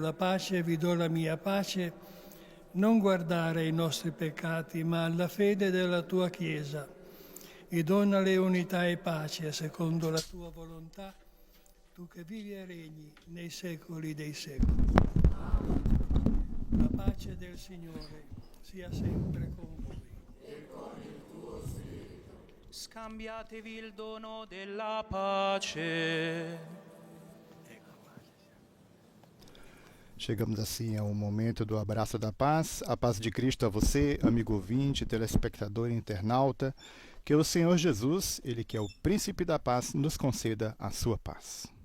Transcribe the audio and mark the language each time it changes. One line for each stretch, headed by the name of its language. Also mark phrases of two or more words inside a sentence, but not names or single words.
Italian: la pace, vi do la mia pace, non guardare ai nostri peccati, ma alla fede della tua Chiesa, e donale unità e pace secondo la tua volontà, tu che vivi e regni nei secoli dei secoli. La pace del Signore sia sempre con voi. E con il tuo spirito. Scambiatevi il dono della pace.
Portuguese: Chegamos assim ao momento do abraço da paz. A paz de Cristo a você, amigo ouvinte, telespectador e internauta. Que o Senhor Jesus, Ele que é o príncipe da paz, nos conceda a sua paz.